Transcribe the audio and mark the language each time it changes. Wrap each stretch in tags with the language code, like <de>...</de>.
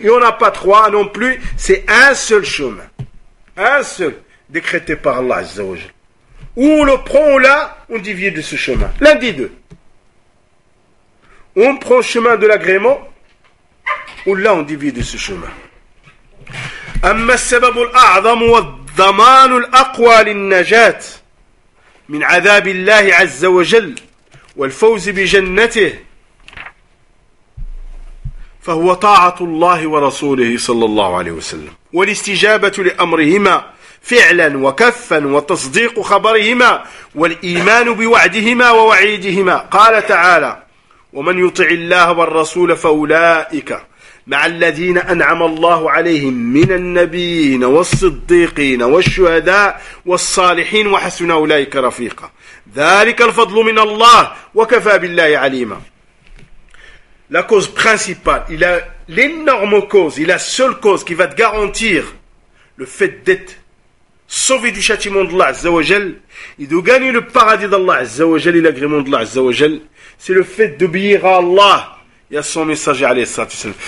<fr>Il n'y en a pas trois non plus, c'est un seul chemin. Un seul, décrété par Allah, azza wa jalla. Ou on le prend ou là, on divise de ce chemin. L'un des deux. On prend le chemin de l'agrément, ou là, on divise de ce chemin.</fr> <ar>أما السبب الأعظم والضمان الأقوى للنجاة من عذاب الله عز وجل والفوز بجنته فهو طاعة الله ورسوله صلى الله عليه وسلم والاستجابة لأمرهما فعلا وكفا وتصديق خبرهما والإيمان بوعدهما ووعيدهما. قال تعالى ومن يطع الله والرسول فأولئك مع الذين أنعم الله عليهم من النبيين والصديقين والشهداء والصالحين وحسن أولئك رفيقا ذلك الفضل من الله وكفى بالله عليما.</ar> <fr>La cause principale, il a l'énorme cause, il a la seule cause qui va te garantir le fait d'être sauvé du châtiment d'Allah Azzawajal et de gagner le paradis d'Allah Azzawajal et l'agrément d'Allah Azzawajal, c'est le fait d'obéir à Allah et à son messager, alayhi salatu wasalam.</fr>